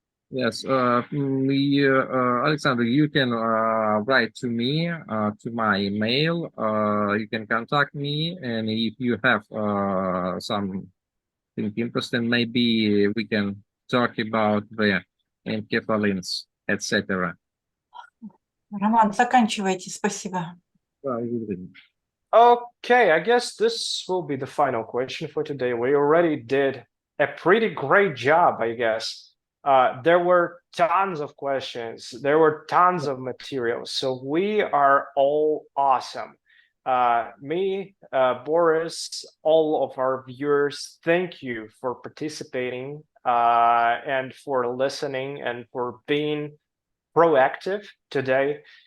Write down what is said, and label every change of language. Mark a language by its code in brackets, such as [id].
[en] Yes, Alexander, you can write to me to my email. You can contact me, and if you have something interesting, maybe we can talk about the enkephalins, etc. [ru] Роман, заканчивайте, спасибо. [en] Okay, I guess this will be the final question for today. We already did a pretty great job, I guess. There were tons of questions. There were tons of materials. So we are all awesome. Me, Boris, all of our viewers, thank you for participating and for listening and for being proactive today.